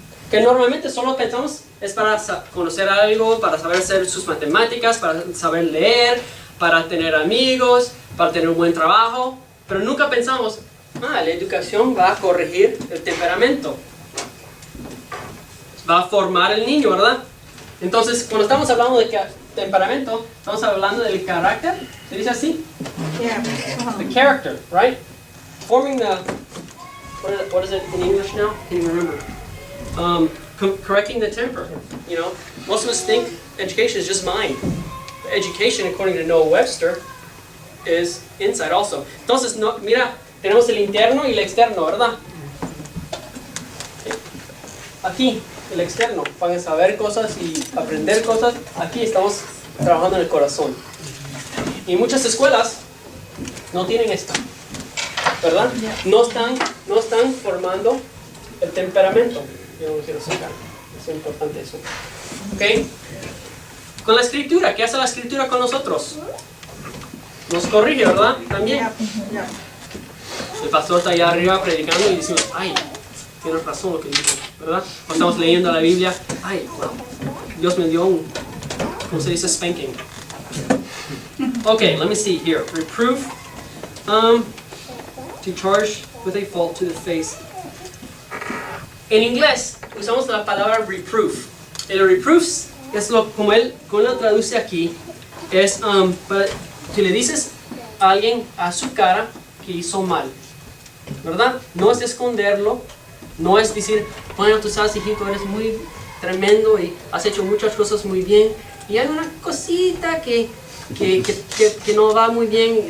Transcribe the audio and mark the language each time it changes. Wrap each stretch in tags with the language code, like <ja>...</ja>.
<es>Que normalmente solo pensamos es para conocer algo, para saber hacer sus matemáticas, para saber leer, para tener amigos, para tener un buen trabajo, pero nunca pensamos, la educación va a corregir el temperamento, va a formar el niño, ¿verdad? Entonces, cuando estamos hablando de temperamento, estamos hablando del carácter. ¿Se dice así?</es> <en>Yeah. The character, right? Forming the, what is it in English now? Can you remember? Correcting the temper. You know, most of us think education is just mind. Education, according to Noah Webster, is inside also.</en> <es>Entonces, no, mira, tenemos el interno y el externo, ¿verdad? Aquí, el externo, para saber cosas y aprender cosas. Aquí estamos trabajando en el corazón. Y muchas escuelas no tienen esto, ¿verdad? No están formando el temperamento. Yo no lo quiero sacar, es importante eso. ¿Ok? Con la escritura, ¿qué hace la escritura con nosotros? Nos corrige, ¿verdad? También.</es> <en>Yeah.</en> <es>El pastor está allá arriba predicando y decimos, ay, tienes razón lo que dice, ¿verdad? Cuando estamos leyendo la Biblia, ay, wow, Dios me dio un, ¿cómo se dice?</es> <en>Spanking. Okay, let me see here. Reproof, to charge with a fault to the face.</en> <es>En inglés usamos la palabra reproof. El reproof es como él lo traduce aquí, es que le dices a alguien a su cara que hizo mal, ¿verdad? No es esconderlo, no es decir, bueno, tú sabes, hijito, eres muy tremendo y has hecho muchas cosas muy bien, y hay una cosita que no va muy bien.</es>